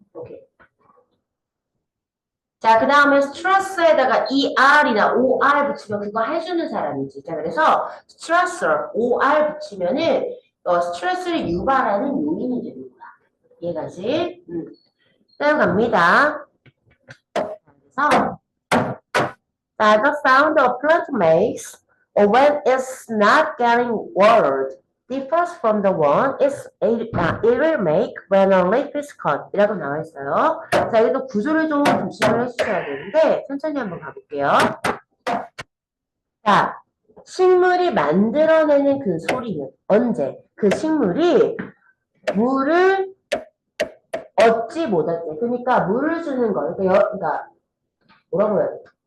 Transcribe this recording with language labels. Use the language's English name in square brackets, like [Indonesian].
[Korean] 오케이. 자, 그 다음에 스트레스에다가 ER이나 OR 붙이면 그거 해주는 사람이지. 자, 그래서 stressor, OR 붙이면은 스트레스를 유발하는 요인이 되는 거야. 이해가지? 다음 갑니다. [English] 그래서 the sound a plant makes when it's not getting watered differs from the one it will make when a leaf is cut [Korean] 이라고 나와 있어요. 자, 여기도 구조를 좀 조심을 해주셔야 되는데 천천히 한번 가볼게요. 자, 식물이 만들어내는 그 소리는 언제? 그 식물이 물을 얻지 못할 때, 그러니까 물을 주는 거, 그러니까 뭐라고 해야 돼?